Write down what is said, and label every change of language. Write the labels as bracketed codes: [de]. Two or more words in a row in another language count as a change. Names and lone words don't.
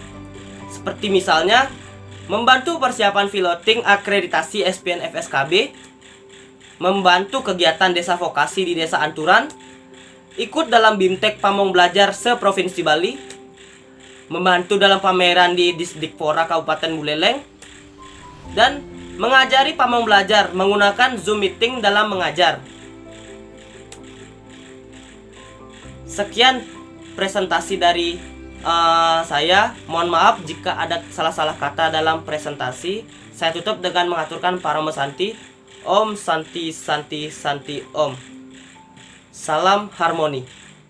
[id] Seperti misalnya, membantu persiapan piloting akreditasi SPNF SKB, membantu kegiatan desa vokasi di Desa Anturan, ikut dalam BIMTEK Pamong Belajar se-Provinsi Bali, membantu dalam pameran di Disdikpora Kabupaten Buleleng, dan mengajari pamong belajar menggunakan Zoom meeting dalam mengajar. Sekian presentasi dari saya. Mohon maaf jika ada salah-salah kata dalam presentasi. Saya tutup dengan mengaturkan [sa] Paramo Santi. Om Santi Santi Santi Om. [id] Salam harmoni.